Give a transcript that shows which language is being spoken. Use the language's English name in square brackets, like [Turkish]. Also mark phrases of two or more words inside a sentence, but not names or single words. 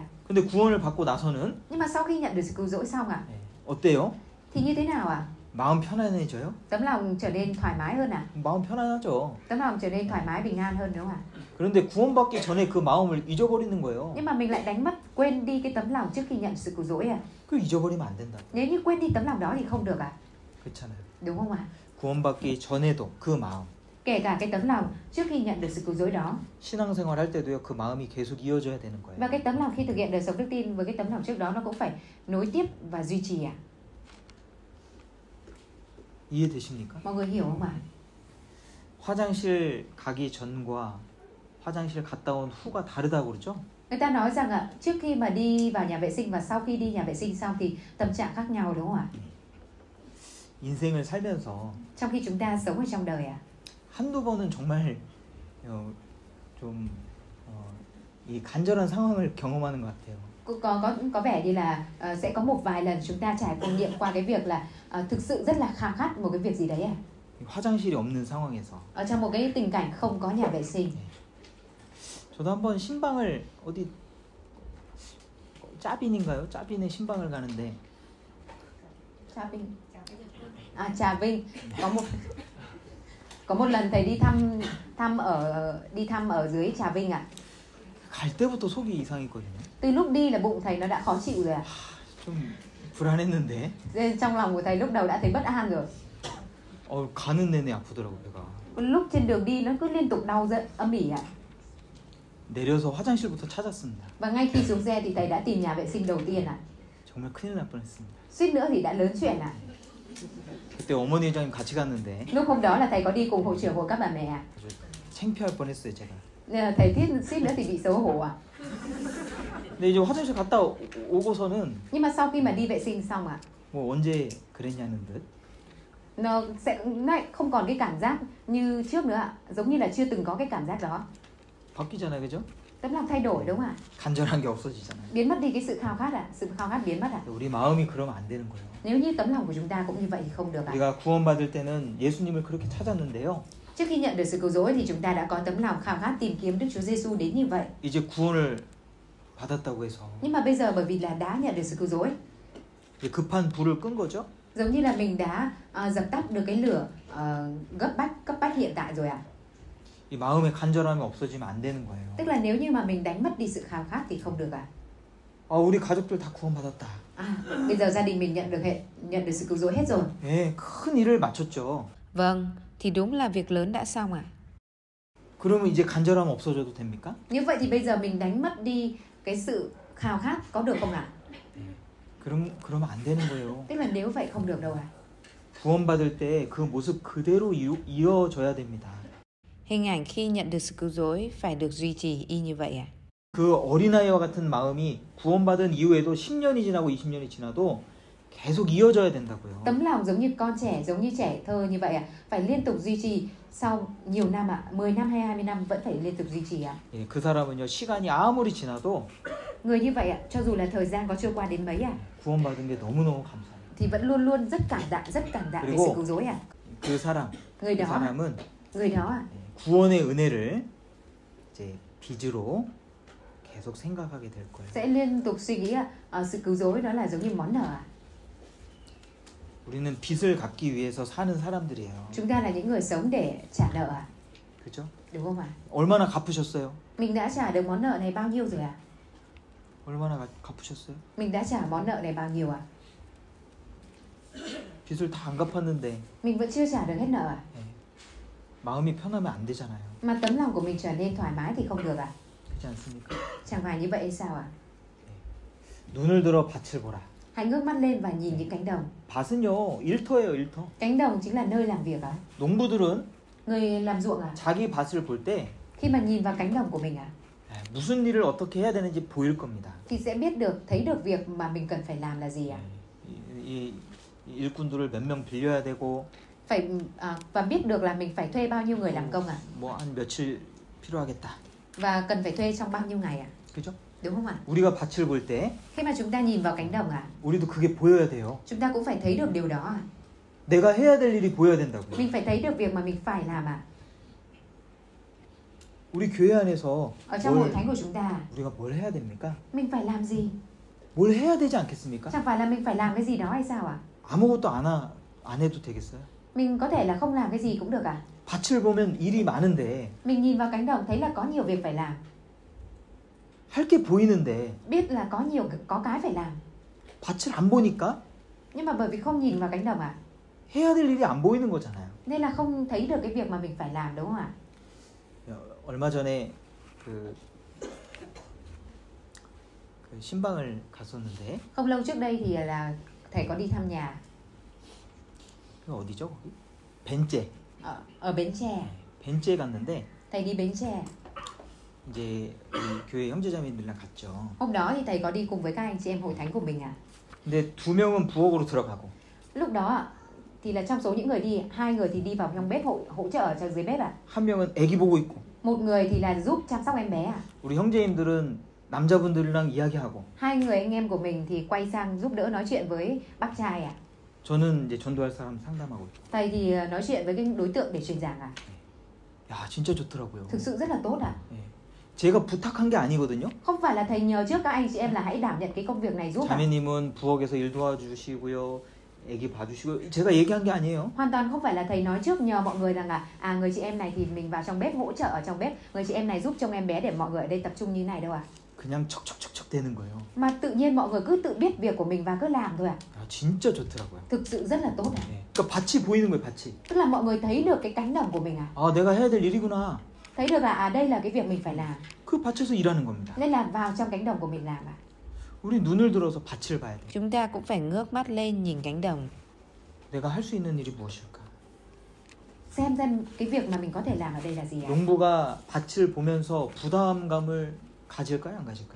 [Korean] 근데 구원을 받고 나서는 [Vietnamese] Nhưng mà sau khi nhận được sự cứu rỗi xong ạ, [Korean] 어때요? [Vietnamese] thì như thế nào ạ? [Korean] 마음 편안해져요? [Vietnamese] Tấm lòng trở nên thoải mái hơn à? [Korean] 마음 편안하죠. [Vietnamese] Tấm lòng trở nên thoải mái bình an hơn đúng không ạ? [Korean] 그런데 구원받기 전에 그 마음을 잊어버리는 거예요. [Vietnamese] Nhưng mà mình lại đánh mất, quên đi cái tấm lòng trước khi nhận sự cứu rỗi à? [Korean] 그 잊어버리면 안 된다. [Vietnamese] Nếu như quên đi tấm lòng đó thì không được à? [Korean] 그렇잖아요. [Vietnamese] Đúng không ạ? [Korean] 구원받기 전에도 그 마음, [Vietnamese] Kể cả cái tấm lòng trước khi nhận được sự cứu rỗi đó. [Korean] 신앙생활 할 때도요. 그 마음이 계속 이어져야 되는 [Vietnamese] Và [Korean] 거예요. [Vietnamese] cái tấm lòng khi thực hiện đời sống đức tin với cái tấm lòng trước đó nó cũng phải nối tiếp và duy trì à? [Korean] 이해되십니까? [Vietnamese] Mọi người hiểu không ạ? [Korean] 화장실 가기 전과 화장실 갔다 온 후가 다르다고 그러죠? [Vietnamese] Người ta nói rằng ạ, trước khi mà đi vào nhà vệ sinh và sau khi đi nhà vệ sinh xong thì tâm trạng khác nhau đúng không ạ? [Korean] 인생을 살면서 [Vietnamese] Trong khi chúng ta sống ở trong đời à? [Korean] 한두 번은 정말 이 간절한 상황을 경험하는 것 같아요. [Vietnamese] Có vẻ như là sẽ có một vài lần chúng ta trải nghiệm qua cái việc là thực sự rất là khao khát một cái việc gì đấy à? [Korean] 화장실이 없는 상황에서 [Vietnamese] Ở trong một cái tình cảnh không có nhà vệ sinh. [Korean] 저도 한번 신방을 어디 짜빈인가요? 짜빈에 신방을 가는데 [Vietnamese] Trà Vinh. À, Trà Vinh có một lần thầy đi thăm ở dưới Trà Vinh ạ. [Korean] 갈 때부터 속이 이상했거든요. [Vietnamese] Từ lúc đi là bụng thầy nó đã khó chịu rồi ạ. [Korean] 좀 불안했는데 [Vietnamese] Nên trong lòng của thầy lúc đầu đã thấy bất an rồi. [Korean] 가는 내내 아프더라고 배가. [Vietnamese] Lúc trên đường đi nó cứ liên tục đau giận âm ỉ ạ. [Korean] 내려서 화장실부터 찾았습니다. [Vietnamese] Và ngay khi xuống xe thì thầy đã tìm nhà vệ sinh đầu tiên ạ. [Korean] 정말 큰일 날 뻔했습니다. [Vietnamese] Suýt nữa thì đã lớn chuyện ạ. [Korean] 그때 어머니 회장님 같이 갔는데 [Vietnamese] Lúc hôm đó là thầy có đi cùng hội trưởng hội các bà mẹ ạ. [Korean] 아주 창피할 뻔했어요 제가. [Vietnamese] Nên là thầy suýt nữa thì bị xấu hổ ạ. [Korean] 근데 이제 화장실 갔다 오고서는 [Vietnamese] Nhưng mà sau khi mà đi vệ sinh xong ạ, [Korean] 뭐 언제 그랬냐는 듯 [Vietnamese] nó lại không còn cái cảm giác như trước nữa ạ, giống như là chưa từng có cái cảm giác đó. [Korean] 바뀌잖아요, 그죠? [Vietnamese] Tấm lòng thay đổi đúng không ạ? [Korean] 간절한 게 없어지잖아요. [Vietnamese] Biến mất đi cái sự khao khát ạ, sự khao khát biến mất ạ. [Korean] 우리 마음이 그러면 안 되는 거예요. [Vietnamese] Nếu như tấm lòng của chúng ta cũng như vậy thì không được ạ. [Korean] 우리가 구원받을 때는 예수님을 그렇게 찾았는데요. [Vietnamese] Trước khi nhận được sự cứu rỗi thì chúng ta đã có tấm lòng khao khát tìm kiếm Đức Chúa Giêsu đến như vậy. [Korean] 이제 구원을 받았다고 해서 [Vietnamese] Nhưng mà bây giờ bởi vì là đã nhận được sự cứu rỗi, [Korean] 이제 급한 불을 끈 거죠. [Vietnamese] giống như là mình đã dập tắt được cái lửa cấp bách hiện tại rồi ạ. [Korean] 이 마음의 간절함이 없어지면 안 되는 거예요. [Vietnamese] Tức là nếu như mà mình đánh mất đi sự khao khát thì không được ạ. [Korean] 우리 가족들 다 구원받았다. [Vietnamese] Bây giờ gia đình mình nhận được sự cứu rỗi hết rồi. [Korean] 예, 큰 일을 마쳤죠. [Vietnamese] Vâng, thì đúng là việc lớn đã xong ạ. [Korean] 그러면 이제 간절함 없어져도 됩니까? [Vietnamese] Như vậy thì bây giờ mình đánh mất đi cái sự khao khát có được không ạ? [Korean] 그러면 안 되는 거예요. [Vietnamese] Tức là nếu vậy không được đâu ạ. [Korean] 구원받을 때 그 모습 그대로 이어져야 됩니다. [Vietnamese] Hình ảnh khi nhận được sự cứu rỗi phải được duy trì y như vậy ạ. [Korean] 그 어린아이와 같은 마음이 구원받은 이후에도 10년이 지나고 20년이 지나도 계속 이어져야 된다고요. [Vietnamese] Tấm lòng giống như con trẻ, giống như trẻ thơ như vậy ạ, phải liên tục duy trì sau nhiều năm ạ, 10 năm hay 20 năm vẫn phải liên tục duy trì ạ. [Korean] 예, 그 사람은요 시간이 아무리 지나도 [Vietnamese] Người như vậy ạ, cho dù là thời gian có trôi qua đến mấy ạ, [Korean] 구원받은 게 너무너무 감사해요. [Vietnamese] thì vẫn luôn luôn rất cảm tạ về sự cứu rỗi ạ. [Korean] 그 사람, [Vietnamese] Người [Korean] 그 [Vietnamese] đó ạ, [Korean] 구원의 은혜를 이제 빚으로 계속 생각하게 될 거예요. [Vietnamese] sẽ liên tục suy nghĩ ạ, sự cứu rỗi đó là giống như món nợ ạ. [Korean] 우리는 빚을 갚기 위해서 사는 사람들이에요. [Vietnamese] Chúng ta là những người sống để trả nợ ạ. [Korean] 그죠? [Vietnamese] Đúng không ạ? [Korean] 얼마나 갚으셨어요? [Vietnamese] Mình đã trả được món nợ này bao nhiêu rồi ạ? [Korean] 얼마나 갚으셨어요? [Vietnamese] Mình đã trả món nợ này bao nhiêu ạ? [Korean] 빚을 다 안 갚았는데 [Vietnamese] Mình vẫn chưa trả được hết nợ ạ. [Korean] 마음이 편하면 안 되잖아요. [Vietnamese] Mà tấm lòng của mình trở nên thoải mái thì không được ạ. [Korean] 그렇지 않습니까? [Vietnamese] Chẳng phải như vậy hay sao ạ? [Korean] 눈을 들어 밭을 보라. [Vietnamese] Hãy ngước mắt lên và nhìn những cánh đồng. [Korean] 밭은요 일터예요, 일터. [Vietnamese] Cánh đồng chính là nơi làm việc ạ. [Korean] 농부들은 [Vietnamese] Người làm ruộng ạ. [Korean] 자기 밭을 볼 때 [Vietnamese] Khi mà nhìn vào cánh đồng của mình ạ, [Korean] 무슨 일을 어떻게 해야 되는지 보일 겁니다. [Vietnamese] thì sẽ thấy được việc mà mình cần phải làm là gì ạ. [Korean] 이 일꾼들을 몇 명 빌려야 되고 [Vietnamese] và biết được là mình phải thuê bao nhiêu người làm công ạ. [Korean] 뭐 한 며칠 필요하겠다. [Vietnamese] Và cần phải thuê trong bao nhiêu ngày ạ. [Korean] 그죠? [Vietnamese] Đúng không ạ? [Korean] 우리가 밭을 볼 때 [Vietnamese] Khi mà chúng ta nhìn vào cánh đồng ạ, [Korean] 우리도 그게 보여야 돼요. [Vietnamese] chúng ta cũng phải thấy được điều đó ạ. [Korean] 내가 해야 될 일이 보여야 된다고요. [Vietnamese] Mình phải thấy được việc mà mình phải làm ạ. [Korean] 우리 교회 안에서 [Vietnamese] Ở trong hội thánh của chúng ta, [Korean] 우리가 뭘 해야 됩니까? [Vietnamese] mình phải làm gì? [Korean] 뭘 해야 되지 않겠습니까? [Vietnamese] Chẳng phải là mình phải làm cái gì đó hay sao ạ? [Korean] 안 해도 되겠어요? [Vietnamese] Mình có thể là không làm cái gì cũng được à? [Korean] 밭을 보면 일이 많은데, [Vietnamese] Mình nhìn vào cánh đồng thấy là có nhiều việc phải làm, [Korean] 할 게 보이는데 [Vietnamese] biết là có cái phải làm, [Korean] 밭을 안 보니까 [Vietnamese] nhưng mà bởi vì không nhìn vào cánh đồng à, [Korean] 해야 될 일이 안 보이는 거잖아요. [Vietnamese] nên là không thấy được cái việc mà mình phải làm, đúng không ạ? [Korean] 얼마 전에 그 신방을 갔었는데, [Vietnamese] Không lâu trước đây thì là thầy có đi thăm nhà [Korean] 그 어디죠 거기? 벤째. [Vietnamese] ở Bến Tre. [Korean] 벤째 갔는데 [Vietnamese] Thầy đi Bến Tre. [Korean] 이제 우리 교회 형제자매들이랑 갔죠. [Vietnamese] Hôm đó thì thầy có đi cùng với các anh chị em hội thánh của mình à. [Korean] 근데 두 명은 부엌으로 들어가고, [Vietnamese] Lúc đó thì là trong số những người đi, 2 người thì đi vào trong bếp hỗ trợ ở dưới bếp à. [Korean] 한 명은 애기 보고 있고, [Vietnamese] Một người thì là giúp chăm sóc em bé à. [Korean] 우리 형제님들은 남자분들이랑 이야기하고, [Vietnamese] 2 người anh em của mình thì quay sang giúp đỡ nói chuyện với bác trai à. [Korean] 저는 이제 전도할 사람 상담하고 있고. [Vietnamese] Thầy thì nói chuyện với cái đối tượng để truyền giảng à. [Korean] 야, 진짜 좋더라고요. [Vietnamese] Thực sự rất là tốt à. [Korean] 예. 제가 부탁한 게 아니거든요. [Vietnamese] Không phải là thầy nhờ trước các anh chị em là hãy đảm nhận cái công việc này giúp à. [Korean] 자매님은 부엌에서 일 도와주시고요, 애기 봐주시고, 제가 얘기한 게 아니에요. [Vietnamese] Hoàn toàn không phải là thầy nói trước nhờ mọi người rằng là người chị em này thì mình vào trong bếp hỗ trợ ở trong bếp, người chị em này giúp trông em bé để mọi người ở đây tập trung như này đâu à. [Korean] 그냥 척척척척 되는 거예요. [Vietnamese] Mà tự nhiên mọi người cứ tự biết việc của mình và cứ làm thôi à. [Korean] 야, 진짜 좋더라고요. [Vietnamese] Thực sự rất là tốt à. [Korean] 예. 그러니까 밭이 보이는 거예요, 밭이. [Vietnamese] Tức là mọi người thấy được cái cánh đồng của mình à. [Korean] 아, 내가 해야 될 일이구나. [Vietnamese] Thấy được là đây là cái việc mình phải làm. [Korean] 그 밭에서 일하는 겁니다. [Vietnamese] Nên là vào trong cánh đồng của mình làm à. [Korean] 우리 눈을 들어서 밭을 봐야 돼. [Vietnamese] Chúng ta cũng phải ngước mắt lên nhìn cánh đồng. [Korean] 내가 할 수 있는 일이 무엇일까? [Vietnamese] Xem cái việc mà mình có thể làm ở đây là gì ạ? [Korean] 농부가 밭을 보면서 부담감을 가질까요, 안 가질까요?